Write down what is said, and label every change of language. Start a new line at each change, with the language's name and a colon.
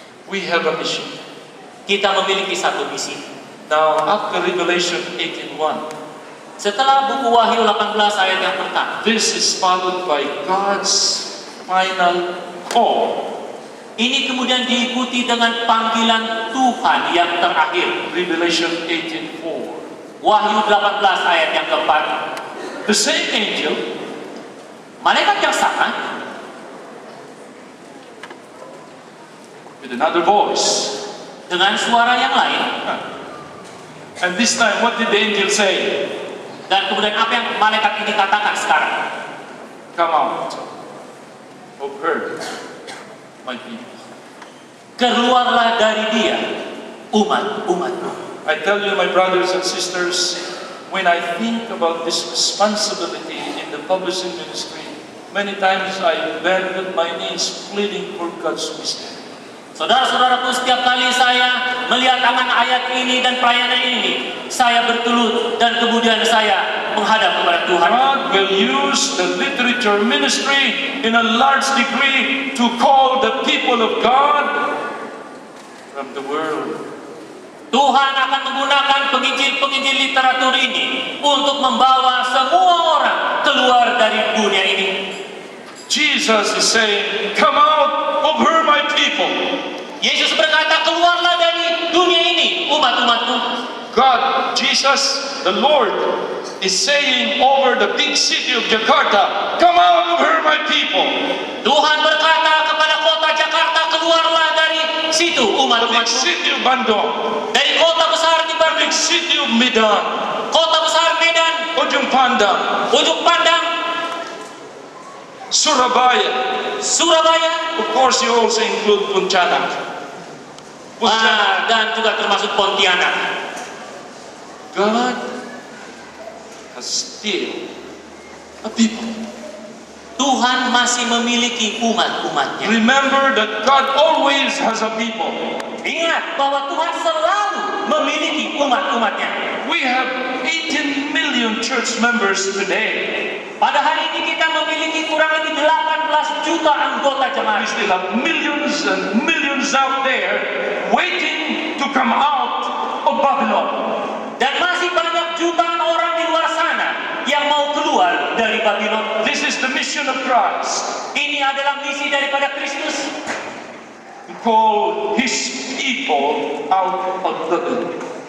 English: We have a mission.
Indonesian: Kita memiliki satu misi.
English: Now, after Revelation 18:1,
Indonesian: Setelah buku Wahyu 18 ayat yang pertama,
English: this is followed by God's final call.
Indonesian: ini kemudian diikuti dengan panggilan Tuhan yang terakhir.
English: Revelation 18:4.
Indonesian: Wahyu 18 ayat yang keempat.
English: The same angel
Indonesian: Malaikat yang sama
English: with another voice.
Indonesian: dengan suara yang lain.
English: And this time, what did the angel say?
Indonesian: Dan kemudian apa yang malaikat ini katakan sekarang?
English: Come out of her, my people.
Indonesian: Keluarlah dari dia, umatku.
English: I tell you, my brothers and sisters, when I think about this responsibility in the publishing ministry, many times I bend my knees pleading for God's wisdom.
Indonesian: Saudara-saudaraku, setiap kali saya melihat akan ayat ini dan pelayanan ini, saya bertelut dan kemudian saya menghadap kepada Tuhan.
English: God will use the literature ministry in a large degree to call the people of God from the world.
Indonesian: Tuhan akan menggunakan penginjil-penginjil literatur ini untuk membawa semua orang keluar dari dunia ini.
English: Jesus is saying, come out of her, my people.
Indonesian: Yesus berkata, keluarlah dari dunia ini, umat-umatku.
English: God, Jesus, the Lord, is saying over the big city of Jakarta, come out of her, my people.
Indonesian: Tuhan berkata kepada kota Jakarta, keluarlah dari situ,
English: The big
Indonesian: umat-umatku.
English: city of Bandung,
Indonesian: Dari kota besar di
English: the
Indonesian: Bandung,
English: big city of Medan,
Indonesian: kota besar Medan, Ujung Pandang, Ujung Pandang, Surabaya. Surabaya,
English: Of course, you also include Pontianak.
Indonesian: dan juga termasuk Pontianak.
English: God has still a people.
Indonesian: Tuhan masih memiliki umat-umatnya.
English: Remember that God always has a people.
Indonesian: Ingat bahwa Tuhan selalu memiliki umat-umatnya.
English: We have 18 million church members today.
Indonesian: Pada hari ini kita memiliki kurang lebih 18 juta anggota
English: We
Indonesian: jemaat.
English: still have millions and millions out there waiting to come out of Babylon.
Indonesian: Dan masih banyak jutaan orang di luar sana yang mau keluar dari Babylon.
English: This is the mission of Christ,
Indonesian: Ini adalah misi daripada Kristus,
English: to call His people out of Babylon.